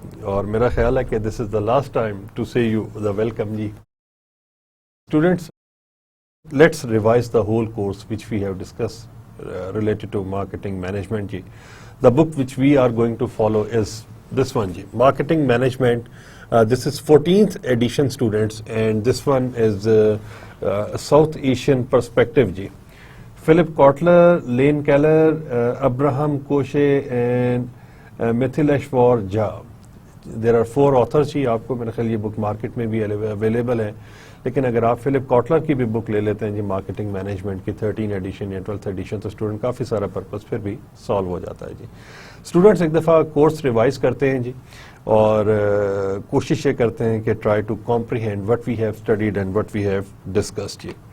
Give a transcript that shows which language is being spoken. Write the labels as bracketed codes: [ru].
[ur] اور میرا خیال ہے کہ [en] This is the last time to say you the welcome جی. Students, let's revise the whole course which we have discuss related to marketing management ji. The book which we are going to follow is this one ji, Marketing Management. This is 14th edition students, and this one is South Asian perspective ji. Philip Kotler, Lane Keller, Abraham Koshe and Mithileshwar Jha. There are 4 authors جی. [ur] آپ کو میرے خیال یہ بک market میں بھی available ہے, لیکن اگر آپ فلپ کاٹلر کی بھی بک لے لیتے ہیں جی, مارکیٹنگ مینجمنٹ کی 13 ایڈیشن یا 12th ایڈیشن, تو اسٹوڈنٹ کافی سارا پرپس پھر بھی سالو ہو جاتا ہے جی. اسٹوڈنٹس ایک دفعہ کورس ریوائز کرتے ہیں جی, اور کوشش یہ کرتے ہیں کہ [en] try to comprehend what we have studied and what we have discussed [ur] جی.